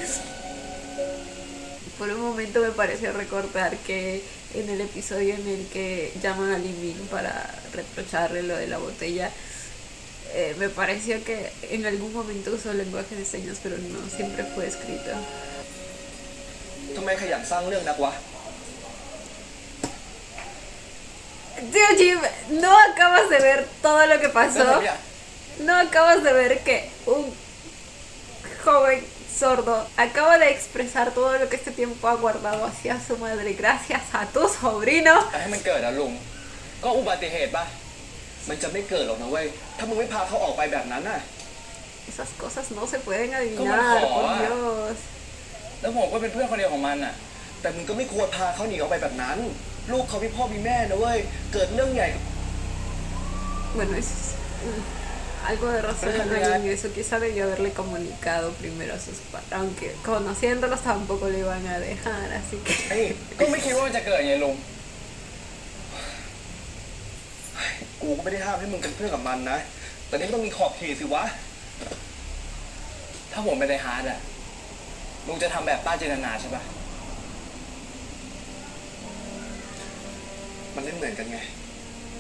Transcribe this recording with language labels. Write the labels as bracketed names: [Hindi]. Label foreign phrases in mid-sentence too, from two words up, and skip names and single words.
[Spanish] Por un momento me pareció recordar que en el episodio en el que llaman a Lee Min para reprocharle lo de la botella, me pareció que en algún momento usó lenguaje de señas, pero no siempre fue escrito. [Thai] ทำไมขยันสร้างเรื่องนักวะ [Spanish] Tío Jim, ¿no acabas de ver todo lo que [Thai] แล้ว [Spanish] pasó? [Thai] ผมเนี่ย [Spanish] ¿No acabas de ver que un joven sordo acaba de expresar todo lo que este tiempo ha guardado hacia su madre gracias a tu sobrino? [Thai] แต่ให้มันเกิดอะลุง ก็อุบัติเหตุป่ะ มันจะไม่เกิดหรอกนะเว้ย ถ้ามึงไม่พาเขาออกไปแบบนั้นน่ะ [Spanish] Esas cosas no se pueden adivinar, ¿Cómo por no? Dios. [Thai] แล้วผมก็เป็นเพื่อนคนเดียวของมันน่ะ แต่มึงก็ไม่ควรพาเขาหนีออกไปแบบนั้น ลูกเขามีพ่อมีแม่นะเว้ย เกิดเรื่องใหญ่ [Spanish] Bueno, es algo de razón hay en eso. Quizá debió haberle comunicado primero a sus padres, aunque conociéndolos tampoco le iban a dejar, así que... [Thai] ไอ้ก็ไม่คิดว่ามันจะเกิดไงลุง กูก็ไม่ได้ห้ามให้มึงเป็นเพื่อนกับมันนะ แต่นี่ก็ต้องมีขอบเขตสิวะ ถ้าผมเป็นไดฮาร์ดอะลุงจะทำแบบป้าเจตนาใช่ปะ มันไม่เหมือนกันไง